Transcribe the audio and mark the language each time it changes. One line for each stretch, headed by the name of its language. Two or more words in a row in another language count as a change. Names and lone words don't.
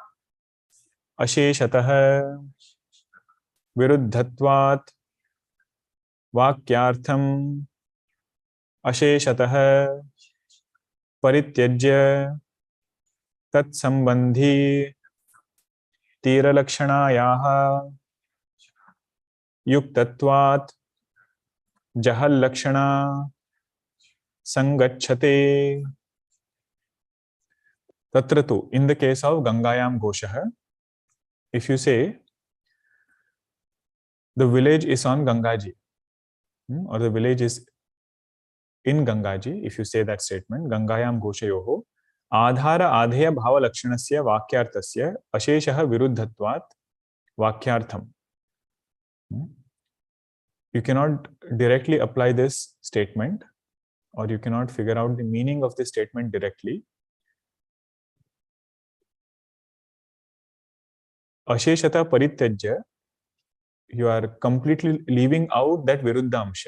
Sanskrit: अशेषतः विरुद्धत्वात् वाक्यार्थम् अशेषतः परित्यज्य तत् सम्बन्धि तीर लक्षणायाः युक्तत्वात् जहल्लक्षणा सङ्गच्छते. Tatratu,
English: in the case of
Sanskrit: गङ्गायां घोषः,
English: if you say the village is on Gangaji, or the village is in Gangaji, if you say that statement,
Sanskrit: गङ्गायां घोषयोः आधार आधेय भाव लक्षणस्य वाक्यार्थस्य अशेषतः विरुद्धत्वात् वाक्यार्थम्.
English: You cannot directly apply this statement, or you cannot figure out the meaning of this statement directly.
Sanskrit: अशेषतः परित्यज्य,
English: you are completely leaving out that Viruddhamsha.